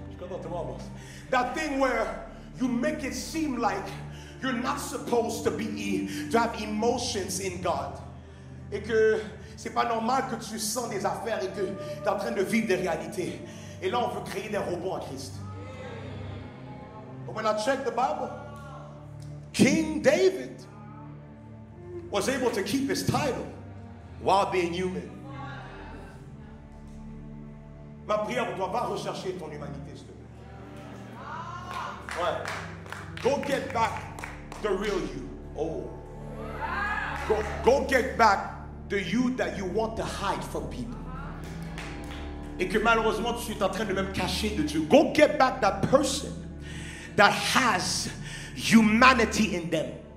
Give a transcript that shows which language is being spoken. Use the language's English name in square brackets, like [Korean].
[English] You got out tomorrow, boss. That thing where you make it seem like you're not supposed to have emotions in God. [French] Et que c'est pas normal que tu sens des affaires et que tu es en train de vivre des réalités. Et là, on veut créer des robots en Christ. [English] But when I check the Bible, King David was able to keep his title while being human. [French] Ma prière pour toi, va rechercher ton humanité, s'il te plaît. Ouais. [English] Go get back the real you. Oh. Go get back the you that you want to hide from people. [French] Et que malheureusement tu es en train de même cacher de Dieu. [English] Go get back that person that has humanity in them.